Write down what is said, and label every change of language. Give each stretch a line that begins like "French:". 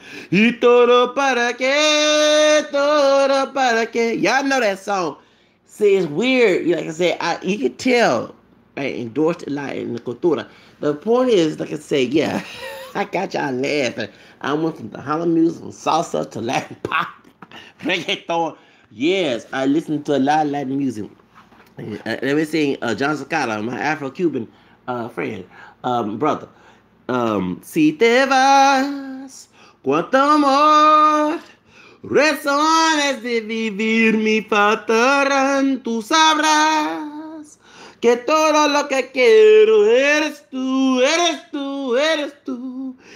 Spanish: Y todo para qué, todo para qué.
English: Y'all know that song. See, it's weird. Like I said, you can tell I endorsed it a lot in the cultura. The point is, like I said, yeah, I got y'all laughing. I went from the Harlem music, from salsa to Latin pop, reggaeton. Yes, I listened to a lot of Latin music. Let me sing John Zacata, my Afro-Cuban friend, brother.
Spanish: Si te vas, cuánto amor, razones de vivir mi faltarán, tú sabrás que todo lo que quiero eres tú, eres tú, eres tú.